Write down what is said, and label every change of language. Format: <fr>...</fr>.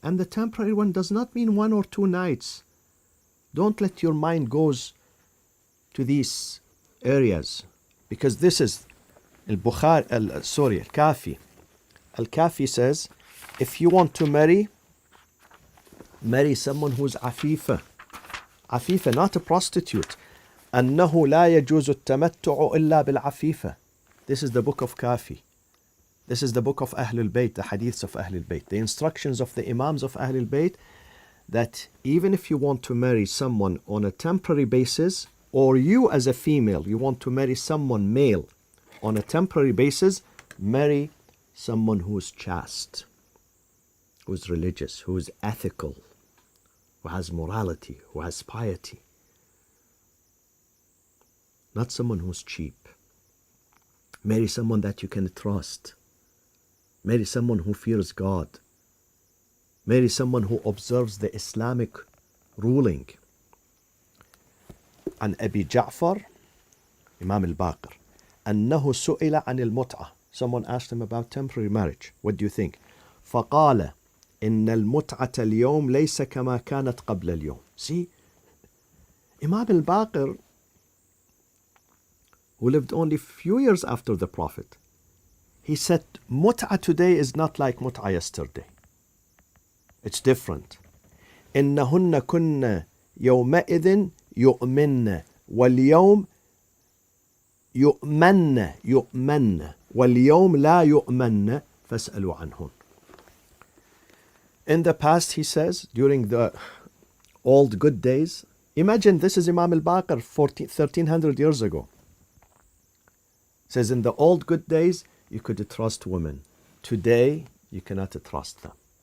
<en>And the temporary one does not mean 1 or 2 nights. Don't let your mind goes to these areas, because this is Al-Kafi. Al-Kafi says, if you want to marry someone who's afifa. Afifa, not a prostitute.</en> <ar>أنه لا يجوز التمتع إلا بالعفيفة.</ar> <en>This is the book of Kafi. This is the book of Ahlul Bayt, the hadiths of Ahlul Bayt, the instructions of the Imams of Ahlul Bayt, that even if you want to marry someone on a temporary basis, or you as a female, you want to marry someone male on a temporary basis, marry someone who's chaste, who's religious, who's ethical, who has morality, who has piety. Not someone who's cheap. Marry someone that you can trust. Marry someone who fears God. Marry someone who observes the Islamic ruling.</en> <ar>عن أبي جعفر Imam al-Baqir أنه سئل عن المتعة.</ar> <en>Someone asked him about temporary marriage. What do you think?</en> <ar>فقال إن المتعة اليوم ليس كما كانت قبل اليوم.</ar> <en>See, Imam al-Baqir, who lived only a few years after the Prophet, he said, mut'ah today is not like mut'ah yesterday. It's different.</en> <ar>إنهن كن يومئذ يؤمن واليوم يؤمن واليوم لا يؤمن فاسألوا عنهن.</ar> <en>In the past, he says, during the old good days, imagine this is Imam al-Baqir 1300 years ago. Says in the old good days, you could trust women. Today, you cannot trust them.</en>